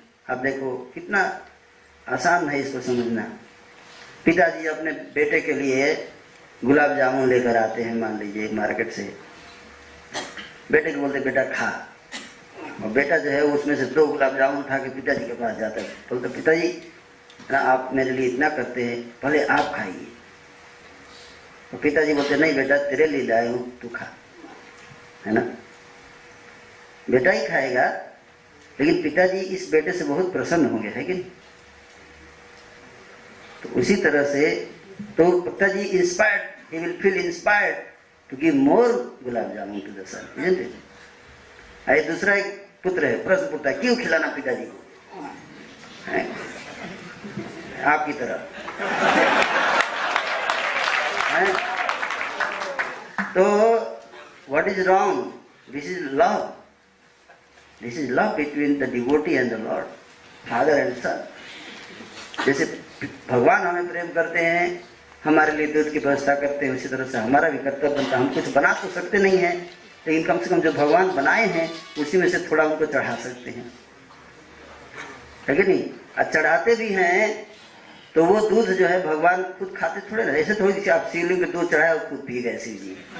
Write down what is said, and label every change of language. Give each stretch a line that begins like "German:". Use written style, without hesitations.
Hindi: आप देखो कितना आसान है इसको समझना। पिताजी अपने बेटे के लिए गुलाब जामुन लेकर आते हैं, मान लीजिए मार्केट से, बेटे को बोलते बेटा खा, और बेटा जो है उसमें से 2 गुलाब जामुन उठा के पिताजी के पास जाता है, बोलते पिताजी ना आप मेरे लिए इतना करते हैं, पहले आप खाइए। तो पिताजी बोलते नहीं बेटा तेरे लिए लाया हूँ, तू खा, है ना? बेटा ही खाएगा, लेकिन पिताजी इस बेटे से बहुत प्रसन्न होंगे, है कि नहीं? तो उसी तरह से तो पिताजी inspired,
English: he will feel inspired to give more gulab jamun to the son, isn't it?
Hindi: अरे दूसरा एक पुत्र है, प्रश्न पूछता है क्यों खिलाना पिताजी को? आपकी तरह है?
English: तो what is wrong? This is love. This is love between the devotee and the Lord, father and son.
Hindi: जैसे भगवान हमें प्रेम करते हैं, हमारे लिए दूध की व्यवस्था करते हैं, उसी तरह से हमारा भी कर्तव्य बनता है। हम कुछ बना तो सकते नहीं हैं, लेकिन कम से कम जो भगवान बनाए हैं उसी में से थोड़ा उनको चढ़ा सकते हैं, है कि नहीं? और चढ़ाते भी हैं तो वो दूध जो है भगवान खुद खाते थोड़े ना, ऐसे थोड़ी कि आप शिवलिंग पे दूध चढ़ाए और खुद पी गए शिव जी।